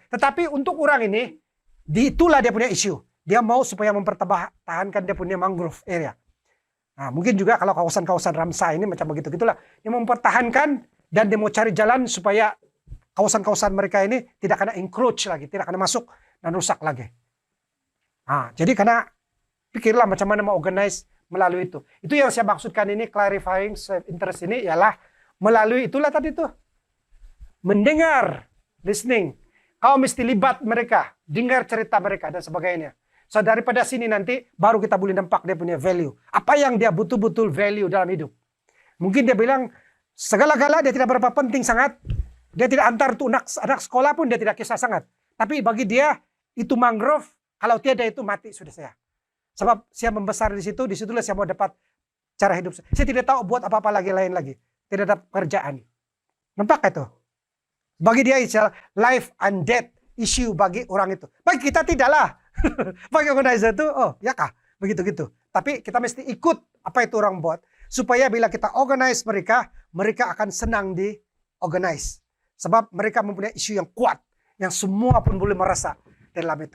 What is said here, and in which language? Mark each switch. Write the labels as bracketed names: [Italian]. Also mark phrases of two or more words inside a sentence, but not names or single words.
[Malay] Tetapi untuk orang ini, itulah dia punya isu. Dia mau supaya mempertahankan dia punya [English] mangrove area. [Malay] Nah, mungkin juga kalau kawasan-kawasan Ramsar ini macam begitu-gitulah. Dia mempertahankan dan dia mau cari jalan supaya kawasan-kawasan mereka ini tidak kena encroach lagi, tidak kena masuk dan rusak lagi. Nah, jadi karena pikirlah macam mana mau organize melalui itu. Itu yang saya maksudkan ini [English] clarifying self-interest [Malay] ini ialah melalui itulah tadi tuh. Mendengar, listening. Kau mesti libat mereka, dengar cerita mereka dan sebagainya. So daripada sini nanti baru kita boleh nampak dia punya value. Apa yang dia betul-betul value dalam hidup. Mungkin dia bilang segala-gala dia tidak berapa penting sangat. Dia tidak antar untuk anak sekolah pun dia tidak kisah sangat. Tapi bagi dia itu mangrove, kalau tiada itu mati sudah saya. Sebab saya membesar di situ, disitulah saya mau dapat cara hidup. Saya tidak tahu buat apa-apa lain lagi. Tidak ada pekerjaan. Nampak itu? Bagi dia istilah [English] life and death issue [Malay] bagi orang itu. Bagi kita tidaklah. Bagi organizer itu, oh ya kah? Begitu-gitu. Tapi kita mesti ikut apa itu orang buat. Supaya bila kita organize mereka, mereka akan senang di organize. Sebab mereka mempunyai isu yang kuat, yang semua pun boleh merasa dalam itu.